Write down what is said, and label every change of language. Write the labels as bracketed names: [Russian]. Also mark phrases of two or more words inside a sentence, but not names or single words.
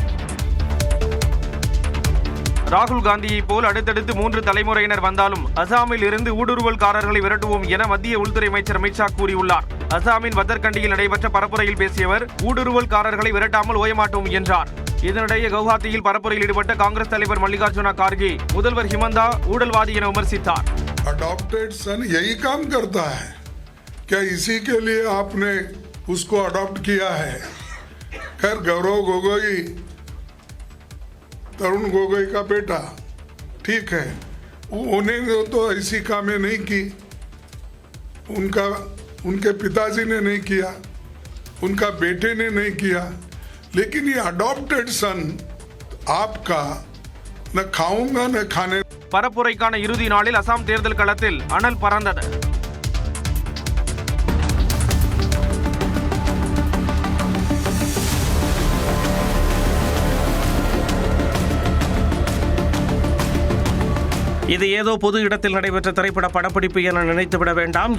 [Tamil] ராகுல் காந்தியை போல் அடுத்தடுத்து 3 தலைமுறையினர் வந்தாலும் அசாமில் இருந்து ஊடுருவல்காரர்களை விரட்டுவோம் என மத்திய உள்துறை அமைச்சர் அமித் ஷா கூறியுள்ளார். அசாமின் பதர்கண்டியில் நடைபெற்ற பரப்புரையில் பேசிய அவர் ஊடுருவல்காரர்களை விரட்டாமல் ஓயமாட்டோம் என்றார். இதனிடையே கவுஹாத்தியில் பரப்புரையில் ஈடுபட்ட காங்கிரஸ் தலைவர் மல்லிகார்ஜுன கார்கே முதல்வர் ஹிமந்தா ஊழல்வாதி என விமர்சித்தார். [English] adopted son [Hindi] यही काम करता है क्या? इसी के लिए आपने उसको अडॉप्ट किया है? खैर, गौरव गोगोई तरुण गोगोई का बेटा, ठीक है, उन्होंने तो ऐसी कामें नहीं की, उनके पिताजी ने नहीं किया, उनका बेटे ने नहीं किया, लेकिन ये [English] adopted son [Hindi] आपका न खाऊंगा न खाने. [Tamil] பரப்புரைக்கான இறுதி நாளில் அசாம் தேர்தல் களத்தில் அனல் பறந்தது. இது ஏதோ பொது இடத்தில் நடைபெற்ற திரைப்பட படப்பிடிப்பு என நினைத்துவிட வேண்டாம்.